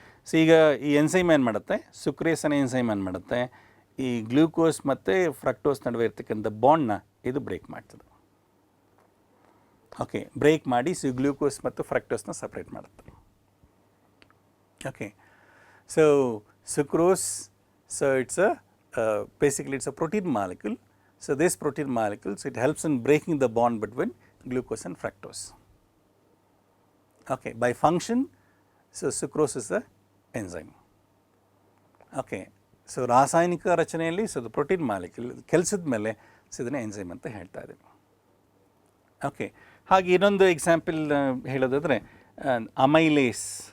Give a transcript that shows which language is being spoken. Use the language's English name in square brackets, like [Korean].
[Kannada] So ಈಗ ಈ enzyme ಏನು ಮಾಡುತ್ತೆ, ಸುಕ್ರೇಸ್ ಅನ್ನೋ ಎನ್ಸೈಮ್ ಏನು ಮಾಡುತ್ತೆ, ಈ ಗ್ಲೂಕೋಸ್ ಮತ್ತು ಫ್ರಕ್ಟೋಸ್ ನಡುವೆ ಇರ್ತಕ್ಕಂಥ ಬಾಂಡ್ನ ಇದು ಬ್ರೇಕ್ ಮಾಡ್ತದೆ. ಓಕೆ, ಬ್ರೇಕ್ ಮಾಡಿ ಸೊ ಗ್ಲೂಕೋಸ್ ಮತ್ತು ಫ್ರಕ್ಟೋಸ್ನ ಸಪ್ರೇಟ್ ಮಾಡುತ್ತೆ. [English] Okay, so sucrose, so it's basically it's a protein molecule. So this protein molecules, it helps in breaking the bond between glucose and fructose. Okay, by function, so sucrose is the enzyme. Okay, so [Kannada] ರಾಸಾಯನಿಕ ರಚನೆಯಲ್ಲಿ so the protein molecule ಕೆಲಸದ ಮೇಲೆ so ಇದನ್ನು enzyme ಅಂತ ಹೇಳ್ತಾ ಇದ್ದೀವಿ. Okay, ಹಾಗೆ ಇನ್ನೊಂದು ಎಕ್ಸಾಂಪಲ್ ಹೇಳೋದಾದರೆ ಅಮೈಲೇಸ್.